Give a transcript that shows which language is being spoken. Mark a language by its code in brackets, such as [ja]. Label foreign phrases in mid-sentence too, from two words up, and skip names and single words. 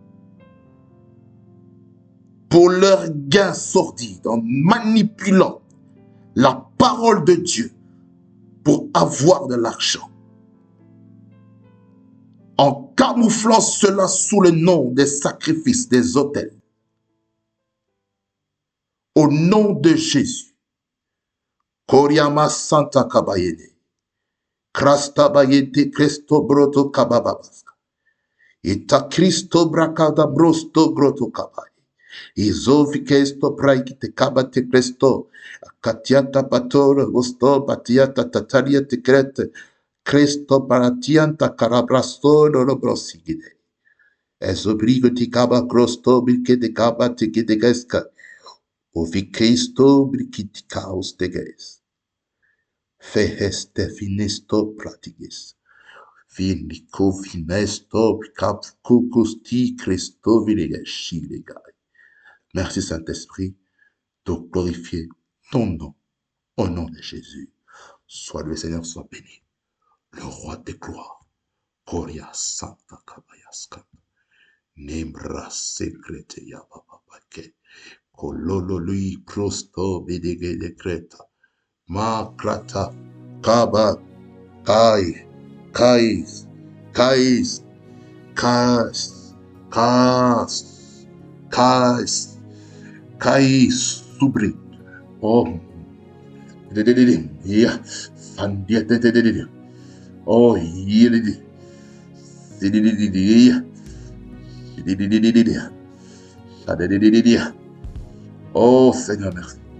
[fr] pour leur gain sordide, en manipulant la parole de Dieu pour avoir de l'argent, en camouflant cela sous le nom des sacrifices, des autels. Au nom de Jésus, Koriama Santa Kabayene, Krasta Bayete Kresto Broto Kabababaska, Ita Christo bracada brosto groto cabai. Izovikesto praikite kabate presto. Katiata patoro gosto batiata tatalia tekrete. Cristo paratianta carabrasto lorobrosigide. Esobrigo ti kaba crosto birkete kaba tikite geska. Ovikisto brikiti kaos teges. Feheste finisto pratigis. Vinico finesto cap kukusti Christo vilegai. Merci Saint-Esprit de glorifier ton nom. Au nom de Jésus. Soit le Seigneur, soit béni. Le roi des gloires. Koria Santa Kabayaska. Nembra secrete ya papapake. Kololo lui prosto bidege decreta. Ma krata. Kaba. Kai. Kais. Kais. Kas. Kas. Kas. Kais. Subri. Oh. [en] Yeah. Fandia. Oh, yeah. [fr] Oh Seigneur, merci.